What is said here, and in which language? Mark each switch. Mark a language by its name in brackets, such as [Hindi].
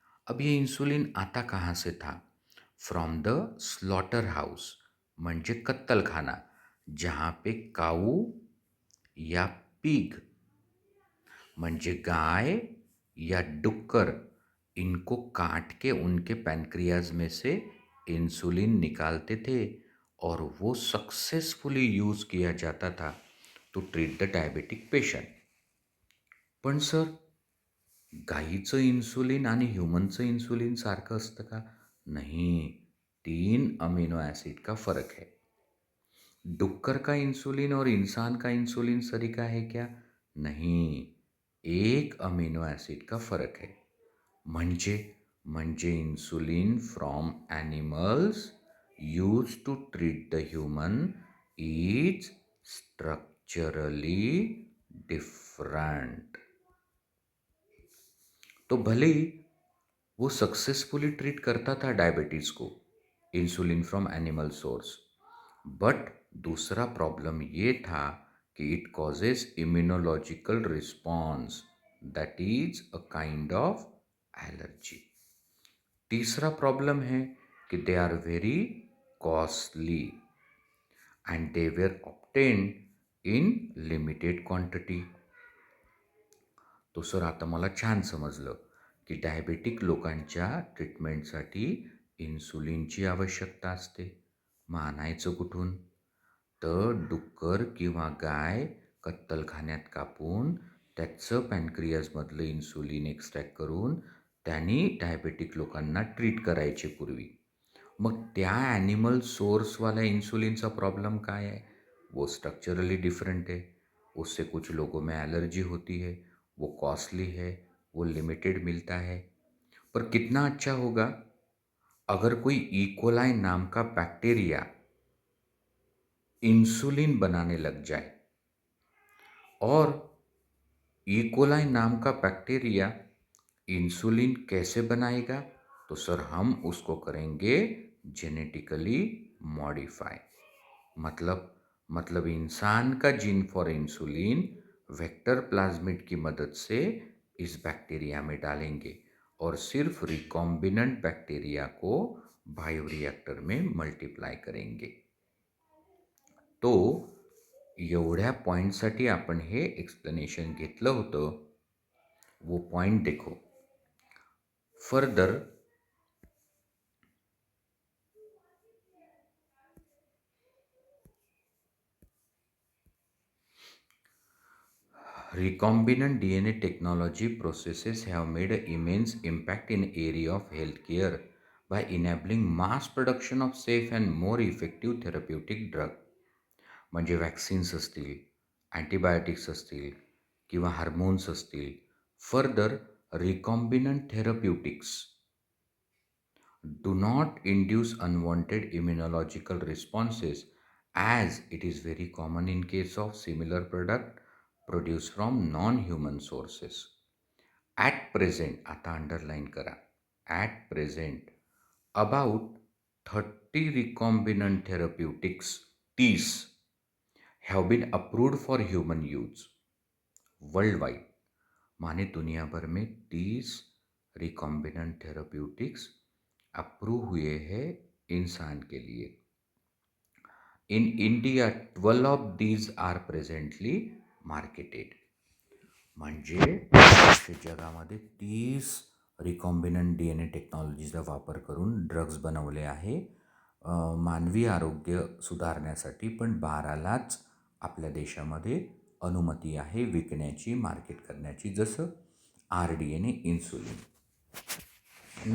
[Hindi] अब ये इंसुलिन आता कहाँ से था? [English] from the slaughter house [Marathi] म्हणजे कत्तलखाना, [Hindi] जहाँ पे काऊ या पिग [Marathi] म्हणजे [Hindi] गाय या डुक्कर इनको काट के उनके पैनक्रियाज में से इंसुलिन निकालते थे और वो सक्सेसफुली यूज़ किया जाता था [English] To treat the diabetic patient. [Marathi] पण सर, गाईचं इन्सुलिन आणि ह्यूमनचं इन्सुलिन सारखं असतं का? [Hindi] नहीं, 3 अमीनो एसिड का फ़र्क है। डुक्कर का इंसुलिन और इंसान का इंसुलिन सरीका है क्या? नहीं, 1 अमीनो एसिड का फ़र्क है। [Marathi] म्हणजे म्हणजे [English] Insulin from animals used to treat the human is structurally different. [Hindi] तो भले ही वो सक्सेसफुली ट्रीट करता था डायबिटीज़ को, insulin from animal source, but दूसरा प्रॉब्लम ये था कि [English] It causes immunological response, that is a kind of allergy. [Hindi] तीसरा प्रॉब्लम है कि [English] They are very costly and they were obtained in limited quantity. [Marathi] तो सर, आता मला छान समजलं की डायबेटिक लोकांच्या ट्रीटमेंटसाठी इन्सुलिनची आवश्यकता असते। मग आणायचं कुठून? तर डुक्कर किंवा गाय कत्तलखान्यात कापून त्याचं पॅनक्रियाजमधलं इन्सुलिन एक्स्ट्रॅक्ट करून त्यांनी डायबेटिक लोकांना ट्रीट करायचे पूर्वी। मग त्या ॲनिमल सोर्सवाल्या इंसुलिनचा प्रॉब्लम काय है? [Hindi] वो स्ट्रक्चरली डिफरेंट है, उससे कुछ लोगों में एलर्जी होती है, वो कॉस्टली है, वो लिमिटेड मिलता है। पर कितना अच्छा होगा अगर कोई इकोलाई नाम का बैक्टीरिया इंसुलिन बनाने लग जाए। और इकोलाई नाम का बैक्टीरिया इंसुलिन कैसे बनाएगा? तो सर, हम उसको करेंगे जेनेटिकली मॉडिफाई। मतलब इंसान का gene for insulin vector plasmid की मदद से इस बैक्टीरिया में डालेंगे और सिर्फ रिकॉम्बिनेंट बैक्टीरिया को बायोरिएक्टर में मल्टीप्लाय करेंगे। [Marathi] तो एवढ्या पॉईंटसाठी आपण हे एक्सप्लेनेशन घेतलं होतं। [Hindi] वो पॉइंट देखो। Further, [English] Recombinant DNA technology processes have made an immense impact in area of healthcare by enabling mass production of safe and more effective therapeutic drug. [Marathi] म्हणजे वॅक्सिन्स असतील, अँटीबायोटिक्स असतील किंवा हार्मोन्स असतील. [English] Further, recombinant therapeutics do not induce unwanted immunological responses as it is very common in case of similar product produced from non-human sources. At present, [Marathi] आता underline करा, [English] at present about 30 recombinant therapeutics, 30, have been approved for human use worldwide. [Hindi] माने दुनिया भर में 30 recombinant therapeutics approve हुए हैं इंसान के लिए. [English] In India 12 of these are presently marketed. [Marathi] म्हणजे जगामध्ये 30 रिकॉम्बिनंट DNA टेक्नॉलॉजीचा वापर करून ड्रग्ज बनवले आहे मानवी आरोग्य सुधारण्यासाठी. पण 12लाच आपल्या देशामध्ये अनुमती आहे विकण्याची, मार्केट करण्याची, जसं RDNA इन्सुलिन.